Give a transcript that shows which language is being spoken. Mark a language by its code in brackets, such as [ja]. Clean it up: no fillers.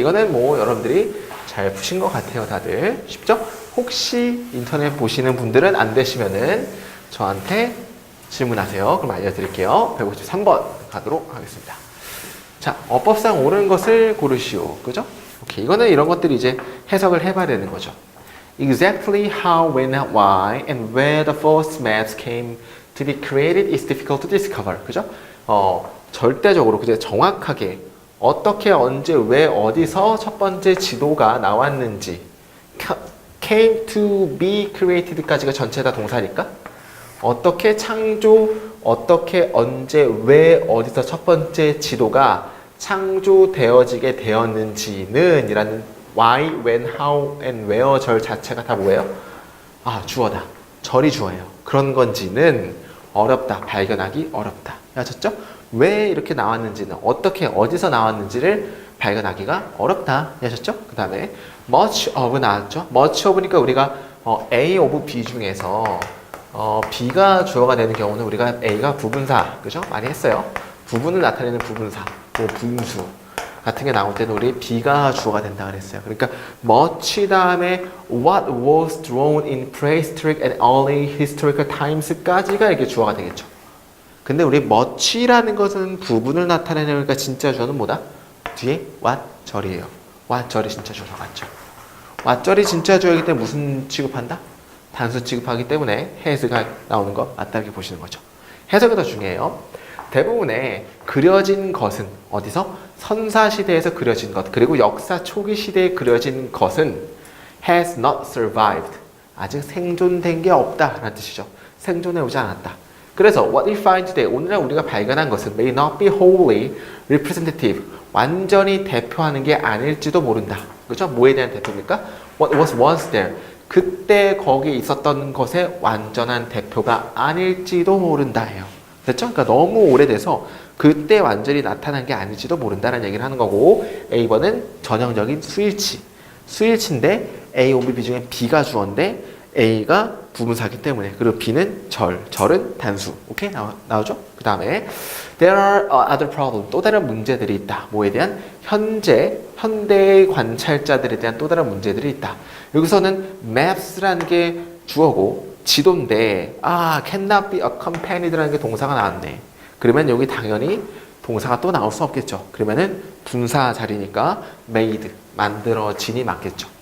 [ko] 이거는 뭐 여러분들이 잘 푸신 것 같아요. 다들. 쉽죠? 혹시 인터넷 보시는 분들은 안 되시면은 저한테 질문하세요. 그럼 알려드릴게요. 153번 가도록 하겠습니다. 자, 어법상 옳은 것을 고르시오. 그죠? 오케이. 이거는 이런 것들이 이제 해석을 해봐야 되는 거죠. [en] Exactly how, when, why, and where the first maps came to be created is difficult to discover. [ko] 그죠? 절대적으로, 그죠? 정확하게 어떻게, 언제, 왜, 어디서 첫 번째 지도가 나왔는지 [en] came to be created [ko] 까지가 전체 다 동사니까 어떻게 창조, 어떻게, 언제, 왜, 어디서 첫 번째 지도가 창조되어지게 되었는지는 이라는 [en] why, when, how, and where [ko] 절 자체가 다 뭐예요? 주어다. 절이 주어예요. 그런 건지는 어렵다. 발견하기 어렵다. 아셨죠? 왜 이렇게 나왔는지는 어떻게, 어디서 나왔는지를 발견하기가 어렵다. 아셨죠? 그 다음에 much of 나왔죠? much of니까 우리가 A of B 중에서 B가 주어가 되는 경우는 우리가 A가 부분사, 그죠? 많이 했어요. 부분을 나타내는 부분사, 뭐 분수 같은 게 나올 때는 우리 B가 주어가 된다 그랬어요. 그러니까 [en] much [ko] 다음에 [en] what was drawn in prehistoric and early historical times [ko] 까지가 이렇게 주어가 되겠죠. 근데 우리 much라는 것은 부분을 나타내는 거니까 진짜 주어는 뭐다? 뒤에 what 절이에요. what 절이 진짜 주어가 맞죠. what 절이 진짜 주어이기 때문에 무슨 취급한다? 단수 취급하기 때문에 has가 나오는 거 맞다 이렇게 보시는 거죠. 해석이 더 중요해요. 대부분의 그려진 것은 어디서? 선사시대에서 그려진 것, 그리고 역사 초기 시대에 그려진 것은 [en] has not survived. [ko] 아직 생존된 게 없다 라는 뜻이죠. 생존해 오지 않았다. 그래서 [en] what we find today, [ko] 오늘날 우리가 발견한 것은 [en] may not be wholly representative. [ko] 완전히 대표하는 게 아닐지도 모른다. 그렇죠? 뭐에 대한 대표입니까? [en] What was once there. [ko] 그때 거기에 있었던 것의 완전한 대표가 아닐지도 모른다예요. 됐죠? 그러니까 너무 오래돼서 그때 완전히 나타난 게 아닐지도 모른다는 얘기를 하는 거고, A번은 전형적인 수일치. 수일치인데 A, O, B 중에 B가 주어인데 A가 부분사기 때문에, 그리고 B는 절은 단수. 오케이? 나오죠? 그 다음에 [en] There are other problems. [ko] 또 다른 문제들이 있다. 뭐에 대한? 현대의 관찰자들에 대한 또 다른 문제들이 있다. 여기서는 maps라는 게 주어고 지도인데 [en] cannot be accompanied [ko] 라는 게 동사가 나왔네. 그러면 여기 당연히 동사가 또 나올 수 없겠죠. 그러면은 분사 자리니까 made, 만들어진이 맞겠죠.